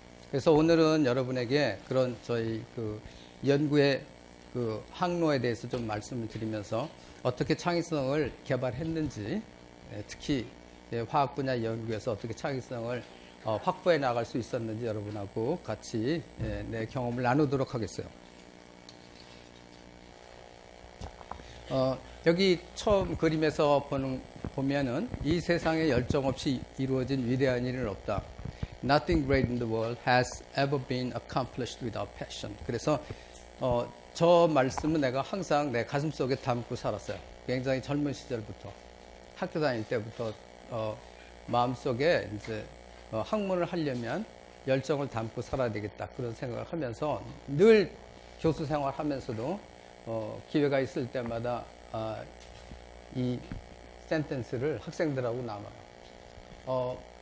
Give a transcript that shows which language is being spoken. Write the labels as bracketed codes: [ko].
[ko] 그래서 오늘은 여러분에게 그런 저희 연구의 항로에 대해서 좀 말씀을 드리면서 어떻게 창의성을 개발했는지, 특히 화학 분야 연구에서 어떻게 창의성을 확보해 나갈 수 있었는지 여러분하고 같이 내 경험을 나누도록 하겠어요. 여기 처음 그림에서 보면은 이 세상에 열정 없이 이루어진 위대한 일은 없다. [en] Nothing great in the world has ever been accomplished without passion. [ko] 그래서 저 말씀은 내가 항상 내 가슴 속에 담고 살았어요. 굉장히 젊은 시절부터, 학교 다닐 때부터 마음속에 이제 학문을 하려면 열정을 담고 살아야 되겠다, 그런 생각을 하면서 늘 교수 생활하면서도 기회가 있을 때마다 이 센텐스를 학생들하고 나눠요.